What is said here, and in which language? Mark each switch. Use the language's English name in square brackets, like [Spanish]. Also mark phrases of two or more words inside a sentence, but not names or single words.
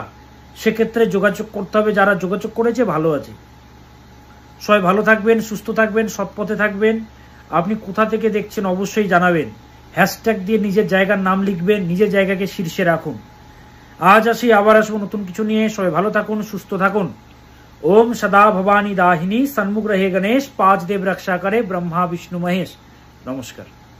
[Bangla] সেক্ষেত্রে যোগাযোগ করতে হবে। যারা যোগাযোগ করেছে ভালো আছে। সবাই ভালো থাকবেন, সুস্থ থাকবেন, সৎপথে থাকবেন। আপনি কোথা থেকে দেখছেন অবশ্যই জানাবেন। হ্যাশট্যাগ দিয়ে নিজের জায়গার নাম লিখবেন, নিজের জায়গাকে শীর্ষে রাখুন। আজ আসি, আবার আসবো নতুন কিছু নিয়ে। সবাই ভালো থাকুন, সুস্থ থাকুন। [Hindi] ओम सदा भवानी दाहिनी, सन्मुख रहे गणेश, 5 देव रक्षा करे ब्रह्मा विष्णु महेश। नमस्कार।